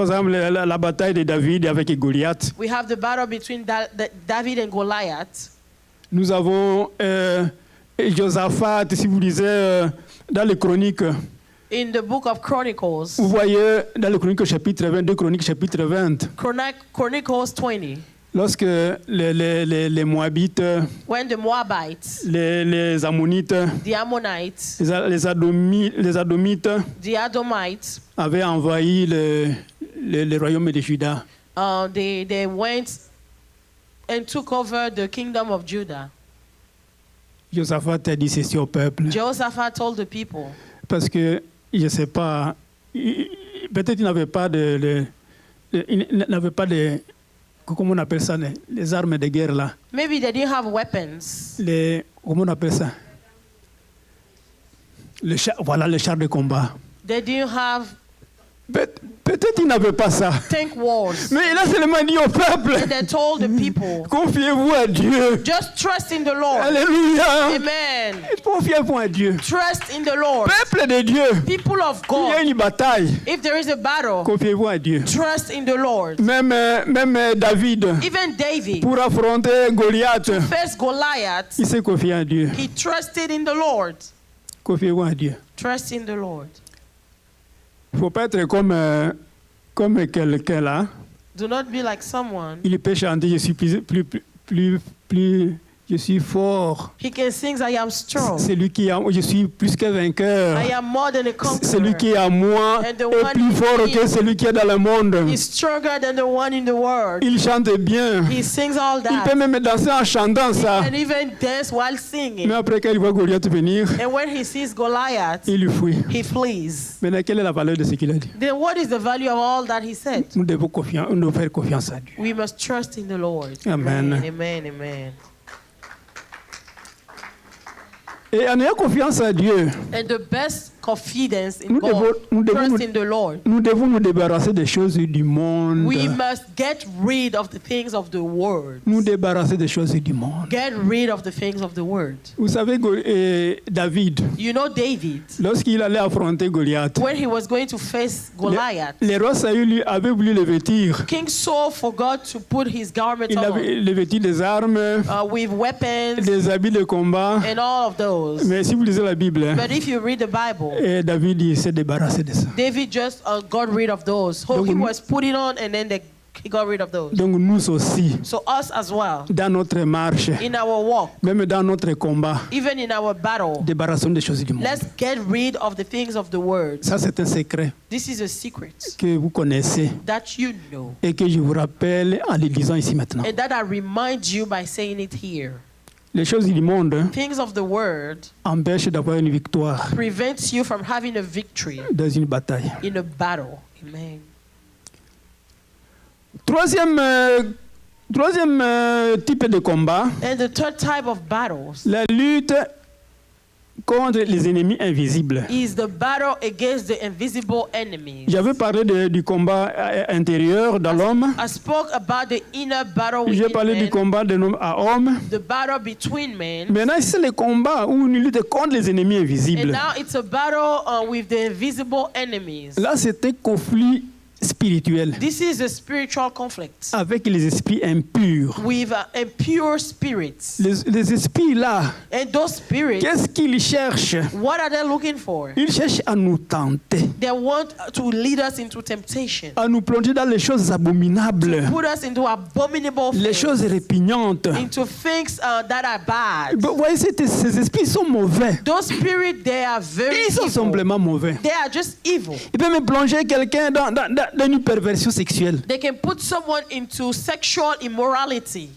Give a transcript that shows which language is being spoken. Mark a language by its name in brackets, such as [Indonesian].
[French] exemple, la bataille de David avec Goliath. [English] We have the battle between David and Goliath. [French] Nous avons Josaphat, si vous lisez dans les chroniques, [English] In the book of Chronicles, [French] vous voyez dans les chroniques chapitre 20, 2 Chroniques chapitre 20, [English] Chronicles 20, [French] lorsque les Moabites, [English] when the Moabites, [French] les Ammonites, [English] the Ammonites, [French] les Adomites [English] the Edomites, [French] avaient envahi le royaume de Juda. [English] they went and took over the kingdom of Judah. [French] Josaphat a dit ceci au peuple. [English] Jehoshaphat told the people, [French] Parce que, je ne sais pas, peut-être il n'avait pas comment on appelle ça, les armes de guerre là. [English] maybe they didn't have weapons. [French] Comment on appelle ça? Voilà, le char de combat. [English] They didn't have [French] Peut-être il n'avait pas ça. [English] tank wars. [French] Mais il a seulement dit au peuple, [English] And they told the people, [French] confiez-vous à Dieu. [English] just trust in the Lord. [French] Alléluia. [English] Amen. [French] Confiez-vous à Dieu. [English] Trust in the Lord. [French] Peuple de Dieu, [English] People of [French] il y a [English] God, [French] une bataille. [English] if there is a battle, [French] Confiez-vous à Dieu. [English] trust in the Lord. [French] Même David, [English] Even David, [French] pour affronter Goliath, [English] first Goliath, [French] il s'est confié à Dieu. [English] he trusted in the Lord. [French] Confiez-vous à Dieu. [English] Trust in the Lord. [French] Il ne faut pas être comme quelqu'un là. [English] Do not be like someone. [French] Il peut chanter, je suis plus Je suis fort. [English] He can sing, I am strong. [French] C'est lui qui est je suis plus que vainqueur. [English] I am more than a [French] Celui [English] conqueror. [French] qui est à moi [English] And the [French] est [English] one [French] plus [English] in [French] fort [English] me [French] que celui qui est dans le monde. [English] He's stronger than the one in the world. [French] Il chante bien. [English] He sings all [French] Il peut [English] that. [French] même danser en chantant ça. [English] And even dance while [French] Mais [English] singing. [French] après, quand il voit Goliath venir, [English] And when he sees Goliath, [French] il lui fuit. [English] he flees. [French] Maintenant, quelle est la valeur de ce qu'il a dit? [English] Then what is the value of all that he said? [French] Nous devons faire confiance à Dieu. [English] We must trust in the Lord. Amen. Amen. Amen. [French] Et en ayant confiance à Dieu, [English] And the best confidence in [French] nous [English] God, [French] devons [English] trust [French] nous- [English] in the Lord. [French] nous devons nous débarrasser des choses du monde. [English] We must get rid of the things of the world. [French] Nous débarrasser des choses du monde. [English] Get rid of the things of the world. [French] Vous savez, David, [English] You know David, [French] lorsqu'il allait affronter Goliath, [English] when he was going to face Goliath, [French] le roi Saül lui avait voulu le vêtir. [English] King Saul forgot to put his garment [French] Il [English] on [French] avait le vêtir des armes, [English] with weapons [French] des habits de combat. [English] and all of those. [French] Mais si vous lisez la Bible, [English] But if you read the Bible, [French] David il s'est débarrassé de ça. [English] David just got rid of those. So [French] Donc, [English] he was putting on and then he got rid of those. [French] Donc nous aussi, [English] So us as well, [French] dans notre marche, [English] in our walk, [French] même dans notre combat, [English] even in our battle, [French] débarrassons des choses du monde. [English] let's get rid of the things of the world. [French] Ça, c'est un secret [English] This is a secret [French] que vous connaissez [English] that you know [French] et que je vous rappelle en le disant ici maintenant. [English] and that I remind you by saying it here. [French] Les choses du monde [English] Things of the world [French] empêchent d'avoir une victoire [English] prevents you from having a victory [French] dans une bataille. [English] in a battle. Amen. [French] Troisième type de combat, [English] And the third type of battles [French] la lutte contre les ennemis invisibles. [English] is the battle against the invisible enemies. [French] J'avais parlé du combat intérieur dans l'homme. [English] I spoke about the inner battle [French] J'ai [English] within [French] parlé du [English] men, [French] combat de l'homme à homme. [English] the battle between men. [French] Maintenant, c'est le combat où une lutte contre les ennemis [English] And [French] invisibles. [English] now it's a battle with the invisible enemies. [French] Là, c'est un conflit spirituel [English] This is a spiritual conflict [French] avec les esprits impurs. [English] with impure spirits. [French] Les esprits là, [English] And those spirits, [French] qu'est-ce qu'ils cherchent? [English] what are they looking for? [French] Ils cherchent à nous tenter, [English] They want to lead us into temptation, [French] à nous plonger dans les choses abominables, [English] put us into abominable [French] les [English] things, [French] choses répugnantes. [English] into things that are bad. [French] Vous voyez, ces esprits sont mauvais. [English] Those spirits, they are very [French] Ils sont [English] evil. [French] simplement mauvais. [English] They are just evil. [French] Ils peuvent même plonger quelqu'un dans une perversion sexuelle, [English] They can put someone into sexual immorality,